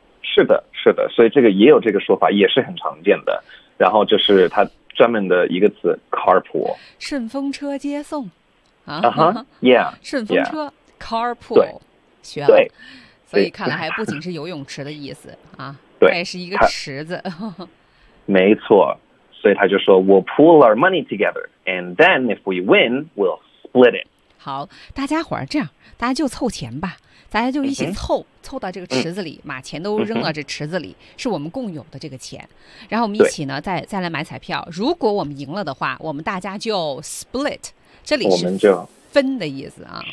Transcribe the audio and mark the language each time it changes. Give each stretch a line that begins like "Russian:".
Chinese: 是的，是的，所以这个也有这个说法，也是很常见的。然后就是它专门的一个词 carpool，顺风车接送啊，顺风车 carpool， 学了。对，所以看来还不仅是游泳池的意思啊。对，还是一个池子，没错。所以他就说
English: ，We'll pool our money together, and then if we win, we'll split it.
Chinese: 好，大家伙儿这样，大家就凑钱吧，大家就一起凑，凑到这个池子里，把钱都扔到这池子里，是我们共有的这个钱。然后我们一起呢，再来买彩票。如果我们赢了的话，我们大家就 split。这里是我们就分的意思啊。